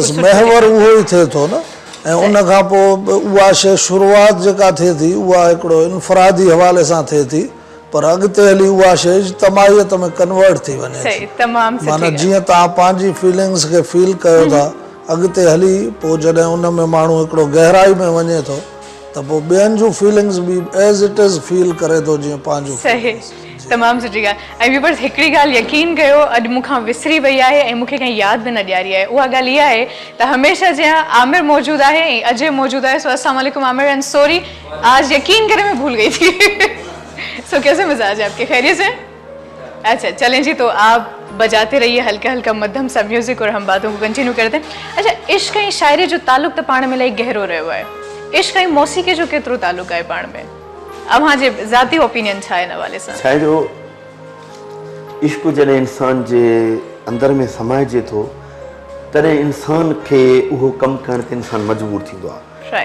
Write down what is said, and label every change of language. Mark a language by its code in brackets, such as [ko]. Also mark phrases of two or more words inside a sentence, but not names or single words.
[sd] बसि महवर उहो ई थिए थो न, ऐं उन खां पोइ उहा शइ शुरूआति जेका थिए थी उहा हिकिड़ो इनफरादी हवाले सां थिए थी, पर अॻिते हली उहा शइ तमाहियत में कन्वर्ट थी वञे थी। माना जीअं तव्हां पंहिंजी फीलिंग्स खे फील कयो था, अॻिते हली पोइ जॾहिं उन में माण्हू हिकिड़ो गहराई में वञे थो त पोइ ॿियनि जूं फीलिंग्स बि [en] as it is [sd] फील करे थो जीअं पंहिंजूं। सही, तमामु सुठी ॻाल्हि। ऐं ॿी बसि हिकिड़ी ॻाल्हि यकीन कयो, अॼु मूंखां विसरी वई आहे ऐं मूंखे कंहिं यादि बि न ॾियारी आहे। उहा ॻाल्हि इहा आहे त हमेशह जीअं आमिर मौजूदु आहे ऐं अजय मौजूदु आहे। [ur] सो [ar] السلام علیکم [ur] आमिर [en] and sorry, [ur] آج یقین کرے میں بھول گئی تھی. سو کیسے مزاج ہے آپ کے، خیریت سے؟ اچھا چلیں جی، تو آپ بجاتے رہیے ہلکا ہلکا مدھم سا میوزک اور ہم باتوں کو کنٹینیو کرتے ہیں. اچھا, [sd] इश्क ऐं शाइरी जो ताल्लुक त पाण में इलाही गहरो रहियो आहे। इश्क ऐं मौसीक़ी जो केतिरो ताल्लुक आहे पाण में? अव्हांजे ज़ाती ओपिनियन छा आहे हिन हवाले सां? छा आहे जो इश्क जॾहिं इंसान जे अंदर में समाइजे थो तॾहिं इंसान खे उहो कमु करण ते इंसान मजबूर थींदो आहे।